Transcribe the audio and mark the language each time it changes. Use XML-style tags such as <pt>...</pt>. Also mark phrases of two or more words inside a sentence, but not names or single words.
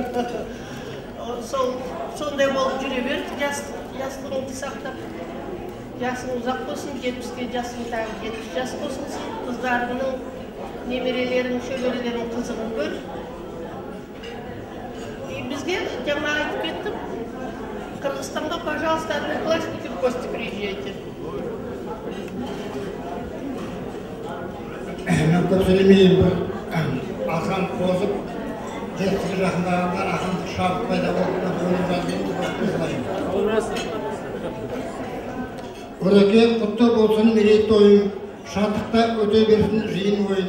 <kk>Сондай болып жүре берді, жастығыңды сақтап. Жасың ұзақ болсын, 70-ке жасың тағы 70 жас болсын, қыздарының, немерелерің, шөберелерің қызығын көр. Бізге жаңа айтып кеттім, Қырғызстанға,</kk> <ru>пожалуйста, одноклассники в гости приезжайте.</ru> <kk>Мен көп сөйлемейін, бір ақан қозып, жетістігі жақындағанда ақындық шабық пайда болуына бөлім жаздыңыз көп қосылайын. Өреке құтты болсын мерейтойың, шаттықта өте берсін жиын ойын.</kk>